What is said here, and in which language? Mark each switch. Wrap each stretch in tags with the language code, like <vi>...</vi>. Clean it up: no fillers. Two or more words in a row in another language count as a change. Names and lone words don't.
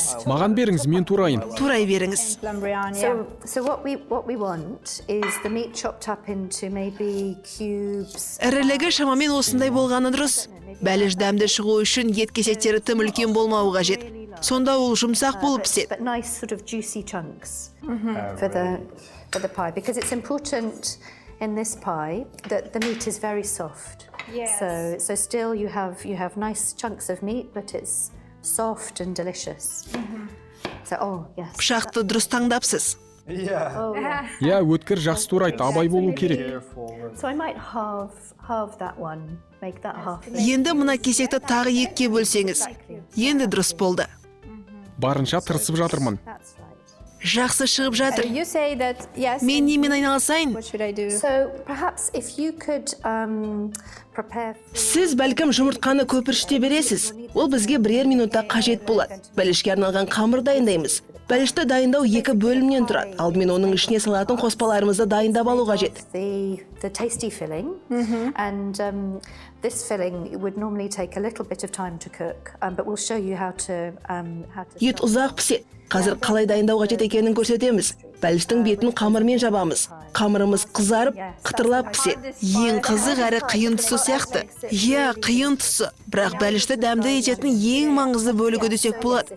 <kk>Маған беріңіз, мен турайын. Турай беріңіз. Ірілігі шамамен осындай болғаны дұрыс. Бәліш дәмді шығу үшін ет кесектері тым үлкен болмауы қажет. Сонда ол жұмсақ болып піседі.</kk> <en>In this pie, the meat is very soft. Yes. So still you have nice chunks of meat, but it's soft and delicious. So yes.</en> <kk>Пышақты дұрыс таңдапсыз. Я, өткір жақсы турайды, абай болу керек.</kk> <en>So I might halve that one, make that half.</en> <kk>Енді мына кесекті тағы екіге бөлсеңіз. Енді дұрыс болды. Барынша тырысып жатырмын. Жақсы шығып жатыр. Мен немен айналысайын? Сіз бәлкім жұмыртқаны көпіршіте бересіз. Ол бізге бірер минутта қажет болады. Бәлішке арналған қамыр дайындаймыз. Бәлішті дайындау 2 бөлімнен тұрады. Алдымен оның ішіне салатын қоспаларымызды дайындап алу қажет.</kk> <en>This filling would normally take a little bit of time to cook, but we'll show you how to</en> <kk>Ет ұзақ піседі. Қазір қалай дайындау қажет екенін көрсетеміз. Бәліштің бетін қамырмен жабамыз. Қамырымыз қызарып, қытырлап піседі. Ең қызық әрі қиын тұсы сияқты. Я, қиын тұсы. Бірақ бәлішті дәмді ететін ең маңызды бөлігі десек болады.</kk>